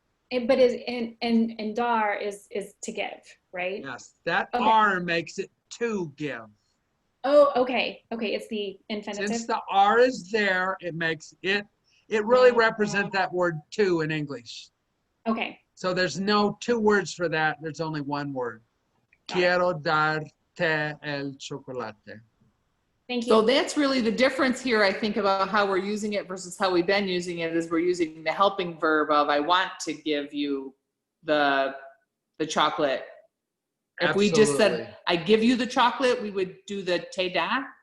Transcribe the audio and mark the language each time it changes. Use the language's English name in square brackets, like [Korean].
[English] But is and dar is to give, right? Yes, that Okay. R makes it to give. Oh, okay. Okay, it's the infinitive. Since the R is there, it makes it really represents that word to in English. Okay. So there's no two words for that. There's only one word. [Spanish] Quiero darte el chocolate. [English] Thank you. So that's really the difference here, I think, about how we're using it versus how we've been using it, is we're using the helping verb of I want to give you the chocolate. If we just said, Absolutely. I give you the chocolate, we would do the [Spanish] te da.